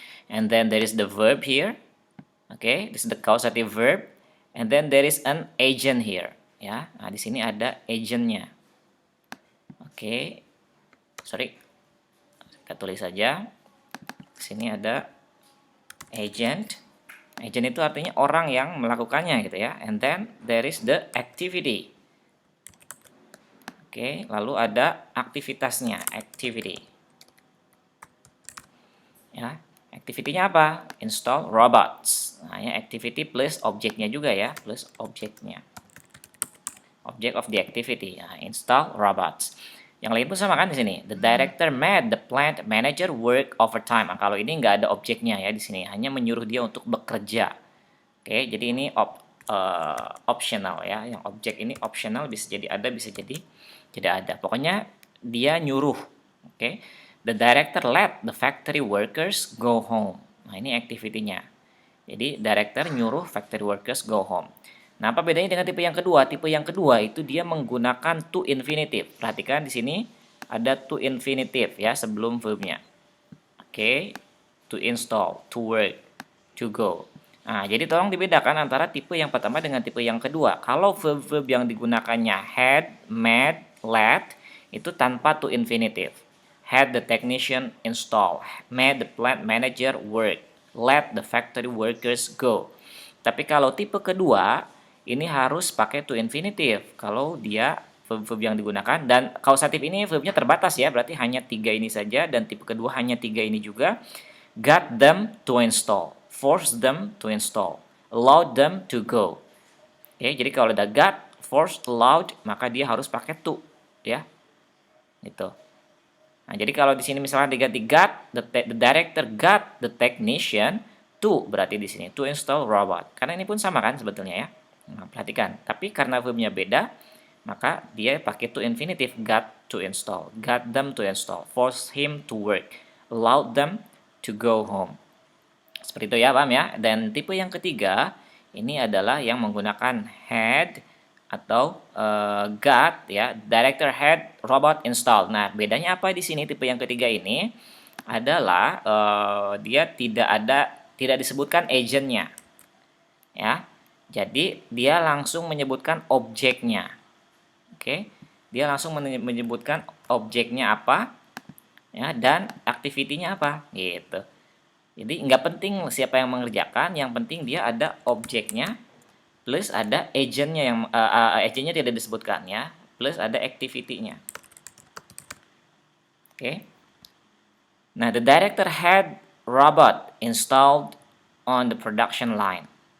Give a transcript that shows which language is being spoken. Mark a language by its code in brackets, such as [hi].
[en] And then there is the verb here. Okay, this is the causative verb. And then there is an agent here ya. [id] Nah, di sini ada agentnya. Oke. Sorry. Kita tulis saja. Di sini ada agent. Agent itu artinya orang yang melakukannya gitu ya. [en] And then there is the activity. [id] Oke, lalu ada aktivitasnya, activity. Ya, activity-nya apa? [en] Install robots. [id] Nah, ya activity plus objeknya juga ya, plus objeknya. [en] Object of the activity. [id] Nah, [en] install robots. [id] Yang lain pun sama kan di sini. [en] The director made the plant manager work overtime. [id] Nah, kalau ini nggak ada objeknya ya di sini, hanya menyuruh dia untuk bekerja. Oke, jadi ini optional ya. Yang objek ini optional, bisa jadi ada, bisa jadi tidak ada. Pokoknya dia nyuruh. Oke. [en] The director let the factory workers go home. [id] Nah, ini activity-nya. Jadi director nyuruh [en] factory workers go home. [id] Nah, apa bedanya dengan tipe yang kedua? Tipe yang kedua itu dia menggunakan to infinitive. Perhatikan di sini ada to infinitive ya sebelum verbnya. Oke, to install, to work, to go. Nah, jadi tolong dibedakan antara tipe yang pertama dengan tipe yang kedua. Kalau verb-verb yang digunakannya had, made, led, itu tanpa to infinitive. [en] Had the technician install, made the plant manager work, let the factory workers go. [id] Tapi kalau tipe kedua, ini harus pakai to infinitive. Kalau dia verb-verb yang digunakan, dan kausatif ini verbnya terbatas ya, berarti hanya 3 ini saja, dan tipe kedua hanya 3 ini juga. [en] Got them to install, force them to install, allowed them to go. [id] Oke, jadi kalau ada got, forced, allowed, maka dia harus pakai to ya. Itu. Nah, jadi kalau di sini misalnya diganti got, [en] the director got the technician to, [id] berarti di sini to install robot. Karena ini pun sama kan sebetulnya ya. Nah, perhatikan. Tapi karena verbnya beda, maka dia pakai to infinitive, [en] got to install, got them to install, force him to work, allowed them to go home. [id] Seperti itu ya, paham ya? Dan tipe yang ketiga, ini adalah yang menggunakan had atau got ya, [en] director had robot installed. [id] Nah, bedanya apa di sini tipe yang ketiga ini adalah dia tidak disebutkan agentnya. Ya. Jadi dia langsung menyebutkan objeknya. Oke. Dia langsung menyebutkan objeknya apa ya, dan aktivitinya apa gitu. Jadi nggak penting siapa yang mengerjakan, yang penting dia ada objeknya plus ada agentnya, yang agentnya tidak disebutkan ya, plus ada activity-nya. Oke. [en] Nah, the director had robot installed on the production line.